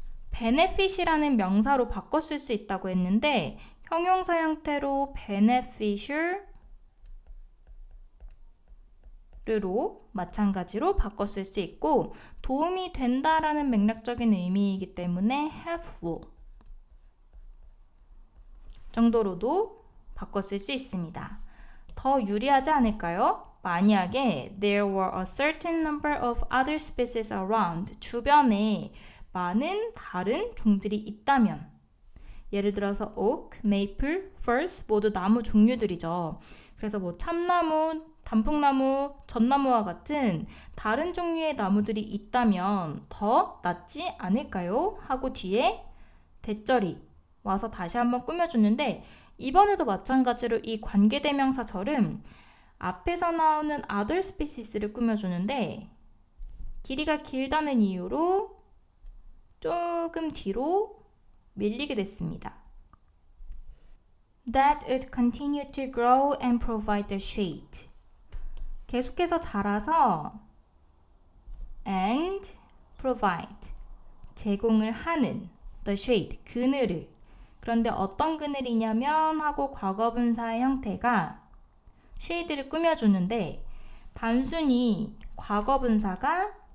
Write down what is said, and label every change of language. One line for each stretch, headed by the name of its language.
Korean: benefit이라는 명사로 바꿔 쓸 수 있다고 했는데 형용사 형태로 beneficial 로 마찬가지로 바꿔 쓸 수 있고 도움이 된다라는 맥락적인 의미이기 때문에 helpful 정도로도 바꿔 쓸 수 있습니다. 더 유리하지 않을까요? 만약에
English: there were a certain number of other species around
Korean: 주변에 많은 다른 종들이 있다면 예를 들어서 oak, maple, firs 모두 나무 종류들이죠. 그래서 뭐 참나무, 단풍나무, 전나무와 같은 다른 종류의 나무들이 있다면 더 낫지 않을까요? 하고 뒤에 대절이 와서 다시 한번 꾸며주는데 이번에도 마찬가지로 이 관계대명사절은 앞에서 나오는 other species를 꾸며주는데 길이가 길다는 이유로 조금 뒤로 밀리게 됐습니다.
English: That would continue to grow and provide the shade.
Korean: 계속해서 자라서
English: and provide
Korean: 제공을 하는 the shade 그늘을 그런데 어떤 그늘이냐면 하고 과거분사의 형태가 shade를 꾸며주는데 단순히 과거분사가